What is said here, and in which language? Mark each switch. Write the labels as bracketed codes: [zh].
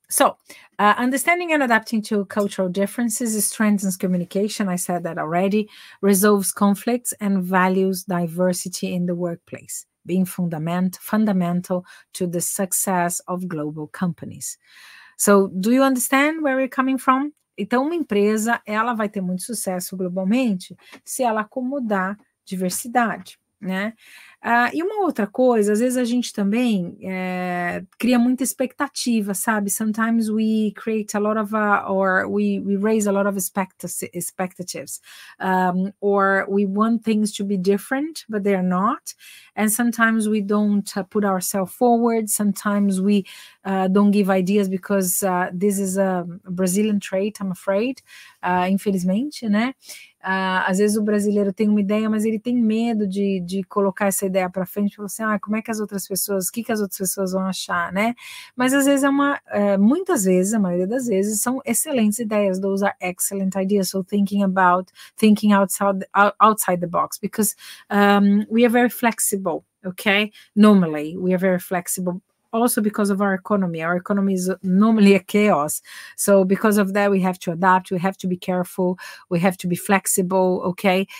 [en] So, understanding and adapting to cultural differences strengthens communication. I said that already. Resolves conflicts and values diversity in the workplace, being fundamental to the success of global companies. So, do you understand where we're coming from? [pt] Então, uma empresa, ela vai ter muito sucesso globalmente se ela acomodar diversidade, né? E uma outra coisa, às vezes a gente também cria muita expectativa, sabe? [en] Sometimes we create a lot of, or we raise a lot of expectations, or we want things to be different, but they're not. And sometimes we don't put ourselves forward. Sometimes we don't give ideas because this is a Brazilian trait, I'm afraid, [pt] infelizmente, né? Às vezes o brasileiro tem uma ideia, mas ele tem medo de colocar essa ideia para frente, para você, como é que as outras pessoas, o que as outras pessoas vão achar, né? Mas às vezes muitas vezes, a maioria das vezes, são excelentes ideias. [en] Those are excellent ideas. So thinking outside the box, because we are very flexible, okay? Normally, we are very flexible. Also because of our economy is normally a chaos. So because of that, we have to adapt, we have to be careful, we have to be flexible, okay?